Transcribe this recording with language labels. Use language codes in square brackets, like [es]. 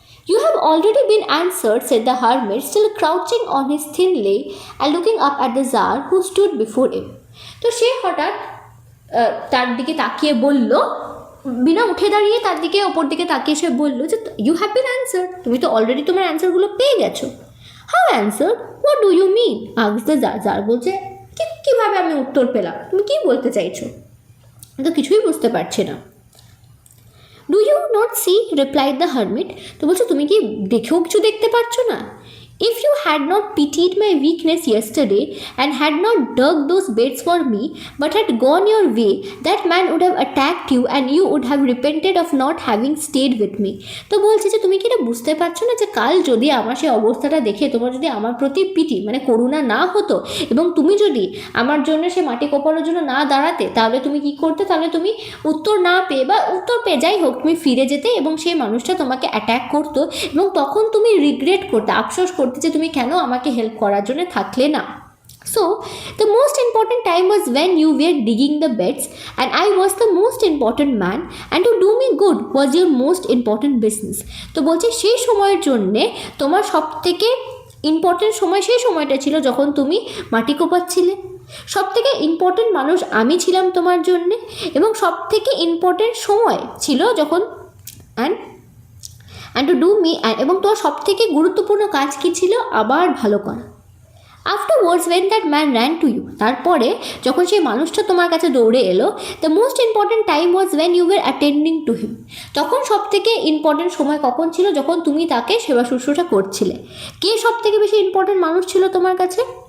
[en] You have already been answered, said the hermit, still crouching on his thin leg and looking up at the Tsar who stood before him. [bn] তো সে হঠাৎ তার দিকে তাকিয়ে বলল, বিনা উঠে দাঁড়িয়ে তার দিকে ওপর দিকে তাকিয়ে সে বললো যে [en] you have been answered, [bn] তুমি তো অলরেডি তোমার অ্যান্সারগুলো পেয়ে গেছো। [en] How answered, what do you mean? Asked the jar. [bn] Jar বলছে কীভাবে আমি উত্তর পেলাম, তুমি কী বলতে চাইছো? আমি তো কিছুই বুঝতে পারছি না। [en] Do you not see, replied the hermit. [bn] তো বলছো তুমি কি দেখেও কিছু দেখতে পাচ্ছ না? [en] If you had not pitied my weakness yesterday and had not dug those beds for me, but had gone your way, that man would have attacked you and you would have repented of not having stayed with me. [bn] তো বলছে যে তুমি কি এটা বুঝতে পারছো না যে কাল যদি আমার সেই অবস্থাটা দেখে তোমার যদি আমার প্রতি পিটি মানে করুণা না হতো এবং তুমি যদি আমার জন্য সে মাটি কোপানোর জন্য না দাঁড়াতে, তাহলে তুমি কি করতে? তাহলে তুমি উত্তর না পেয়ে বা উত্তর পেয়ে যাই হোক তুমি ফিরে যেতে এবং সেই মানুষটা তোমাকে অ্যাট্যাক করতো এবং তখন তুমি রিগ্রেট করতে, আফসোস করতে যে তুমি কেন আমাকে হেল্প করার জন্য থাকলে না। [en] So the most important time was when you were digging the beds and I was the most important man and to do me good was your most important business. [bn] তো বলছে সেই সময়ের জন্যে তোমার সব থেকে ইম্পর্টেন্ট সময় সেই সময়টা ছিল যখন তুমি মাটি কোপাচ্ছিলে। সব থেকে ইম্পর্টেন্ট মানুষ আমি ছিলাম তোমার জন্যে এবং সব থেকে ইম্পর্টেন্ট সময় ছিল যখন [en] and to do me [bn] এবং তোর সব থেকে গুরুত্বপূর্ণ কাজ কী ছিল? আবার ভালো করা। [en] Afterwards when that man ran to you, [bn] তারপরে যখন সেই মানুষটা তোমার কাছে দৌড়ে এলো, [en] the most important time was when you were attending to him. [bn] তখন সব থেকে ইম্পর্টেন্ট সময় কখন ছিল? যখন তুমি তাকে সেবা শুশ্রূষা করছিলে। কে সব থেকে বেশি ইম্পর্টেন্ট মানুষ ছিল তোমার কাছে?